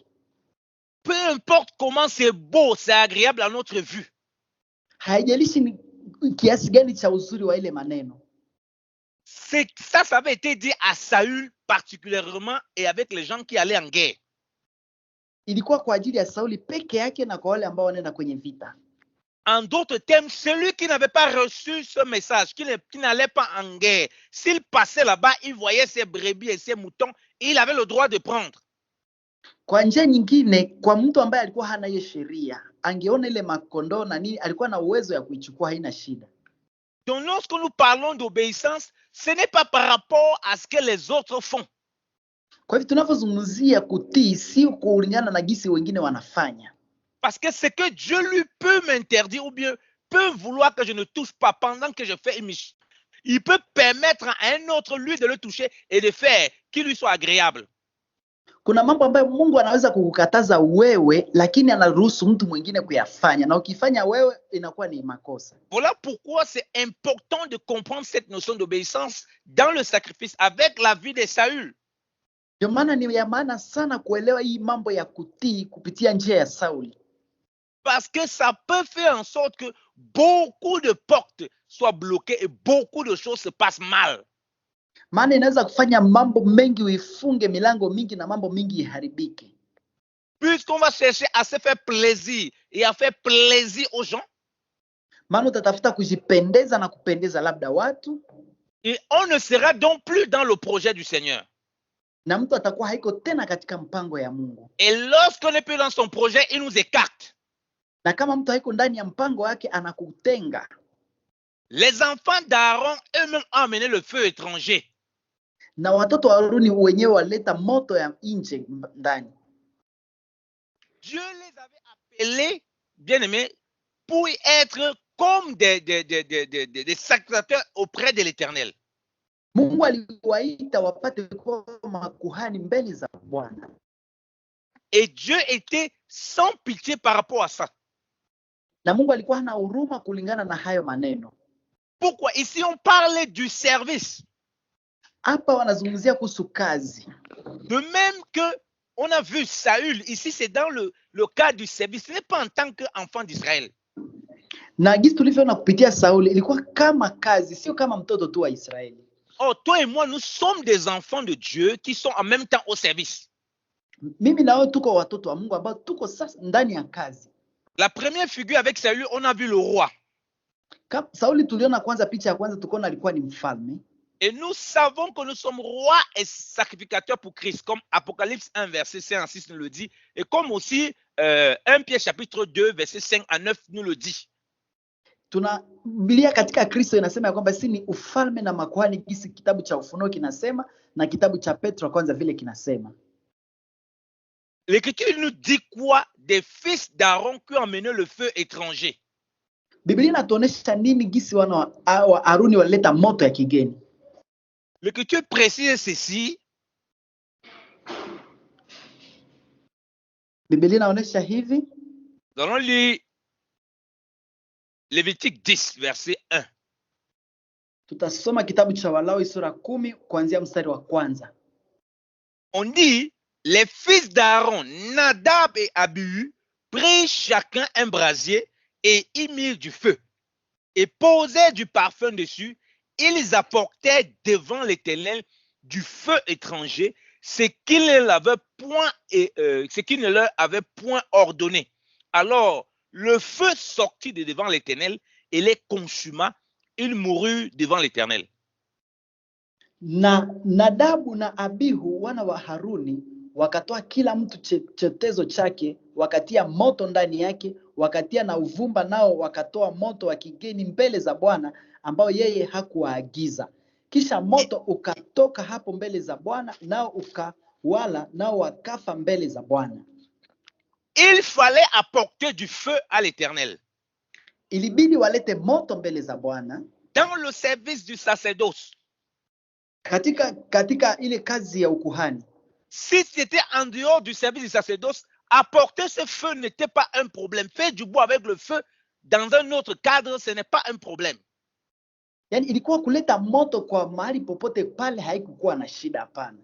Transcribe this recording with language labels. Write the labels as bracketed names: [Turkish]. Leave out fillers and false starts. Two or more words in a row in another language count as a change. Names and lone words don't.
[French] Peu importe comment c'est beau, c'est agréable à notre vue. [Swahili] Haijalishi ni kiasi gani cha uzuri wa ile maneno. [French] Ça avait été dit à Saül particulièrement et avec les gens qui allaient en guerre. [Swahili] Ilikuwa kwa ajili ya Sauli peke yake na kwa wale ambao wanaenda kwenye vita. [French] En d'autres termes, celui qui n'avait pas reçu ce message, qui n'allait pas en guerre, s'il passait là-bas, il voyait ses brebis et ses moutons, il avait le droit de prendre. [Swahili] Kwa njia nyingine, kwa mtu ambaye alikuwa hana hiyo sheria, angeona ile makondoo na nini, alikuwa na uwezo ya kuichukua, haina shida. [French] Donc lorsque nous parlons d'obéissance, ce n'est pas par rapport à ce que les autres font. [Swahili] Kwa hivyo tunapozungumzia kutii, si kulingana na gisi wengine wanafanya. [French] Parce que ce que Dieu lui peut m'interdire ou bien peut vouloir que je ne touche pas pendant que je fais une mission, il peut permettre à un autre lui de le toucher et de faire qu'il lui soit agréable. [Swahili] Kuna mambo ambayo Mungu anaweza kukukataza wewe, lakini anaruhusu mtu mwingine kuyafanya, na ukifanya wewe inakuwa ni makosa. [French] Voilà pourquoi c'est important de comprendre cette notion d'obéissance dans le sacrifice avec la vie de Saül. [Swahili] Ndio maana ni ya maana sana kuelewa hii mambo ya kutii kupitia njia ya Sauli. [French] Parce que ça peut faire en sorte que beaucoup de portes soient bloquées et beaucoup de choses se passent mal. [Swahili] Maana inaweza kufanya mambo mengi uifunge milango mingi na mambo mingi iharibike. [French] Puisqu'on va chercher à se faire plaisir et à faire plaisir aux gens. [Swahili] Maana utatafuta kujipendeza na kupendeza labda watu. [French] Et on ne sera donc plus dans le projet du Seigneur. [Swahili] Na mtu atakuwa haiko tena katika mpango ya Mungu. [French] Et lorsqu'on n'est plus dans son projet, il nous écarte. [Swahili] Na kama mtu haiko ndani ya mpango wake anakutenga. [French] Les enfants d'Aaron eux-mêmes ont amené le feu étranger. [Swahili] Na watoto wa Haruni wenyewe waleta moto ya nje ndani. [French] Dieu les avait appelés, bien-aimés, pour être comme des sacrificateurs auprès de l'Éternel. [Swahili] Mungu aliwaita wapate kuwa makuhani mbele za Bwana. [French] Et Dieu était sans pitié par rapport à ça. [Swahili] Na Mungu alikuwa hana huruma kulingana na hayo maneno. [French] Pourquoi? Ici on parle du service. [Swahili] Hapa wanazungumzia kuhusu kazi. [French] De même que on a vu Saül, ici c'est dans le cas du service, ce n'est pas en tant qu'enfant d'Israël. [Swahili] Na gisi tulivyoona kupitia Sauli ilikuwa kama kazi, sio kama mtoto tu wa Israeli. [French] Oh, toi et moi, nous sommes des enfants de Dieu qui sont en même temps au service. [Swahili] Mimi na wewe tuko watoto wa Mungu ambao tuko sasa ndani ya kazi. [French] La première figure avec Saül, on a vu le roi. [Swahili] Sauli tuliona kwanza, picha ya kwanza tukaona alikuwa ni mfalme. [French] Et nous savons que nous sommes rois et sacrificateurs pour Christ, comme Apocalypse 1, verset 5 à 6 nous le dit, et comme aussi 1 Pierre chapitre 2, verset 5 à 9 nous le dit. [Swahili] Tuna Biblia katika Kristo inasema ya kwamba sisi ni ufalme na makuhani, kisi kitabu cha Ufunuo kinasema na kitabu cha Petro kwanza vile kinasema. [French] L'Écriture nous dit quoi? Des fils d'Aaron qui ont amené le feu étranger. [Swahili] Biblia inatuonesha nini gisi wana wa Haruni walileta moto ya kigeni. [French] L'Écriture précise ceci. [Swahili] Biblia inaonyesha hivi. [French] Nous allons lire Lévitique 10, verset 1. [Swahili] Tutasoma kitabu cha Walawi sura 10 kuanzia mstari wa kwanza. [French] On dit, les fils d'Aaron, Nadab et Abihu, prirent chacun un brasier et y mirent du feu et posaient du parfum dessus. Ils apportaient devant l'Éternel du feu étranger, ce qu'il ne leur avait point ordonné. Alors le feu sortit de devant l'Éternel et les consuma. Ils moururent devant l'Éternel. [Swahili] Na Nadabu na Abihu wana wa Haruni wakatoa kila mtu chetezo chake, wakatia moto ndani yake, wakatia na uvumba, nao wakatoa moto wa kigeni mbele za Bwana ambao yeye hakuwaagiza. Kisha moto ukatoka hapo mbele za Bwana, nao ukawala, nao wakafa mbele za Bwana. [French] Il fallait apporter du feu à l'Éternel. [Swahili] Ilibidi walete moto mbele za Bwana [French] dans le service du sacerdoce. [Swahili] Katika ile kazi ya ukuhani. [French] Si c'était en dehors du service du sacerdoce, apporter ce feu n'était pas un problème. Faire du bois avec le feu dans un autre cadre, ce n'est pas un problème. [Swahili] Yani ilikuwa kuleta moto kwa mahali popote pale haikukuwa na shida, hapana.